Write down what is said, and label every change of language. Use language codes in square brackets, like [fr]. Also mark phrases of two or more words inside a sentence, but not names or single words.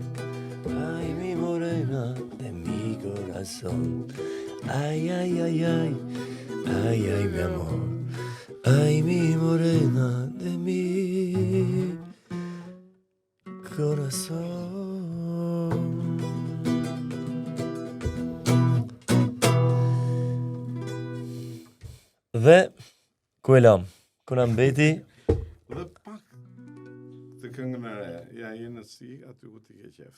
[es] Ay, mi morena de mi corazón. Ay, ay, ay, ay, ay, ay, mi amor. Ay, mi morena de mi corazón. [sq] Dhe, ku e lam? Ku na mbeti? Dhe pak të këngën e re, ja jenë si aty ku ti ke qef.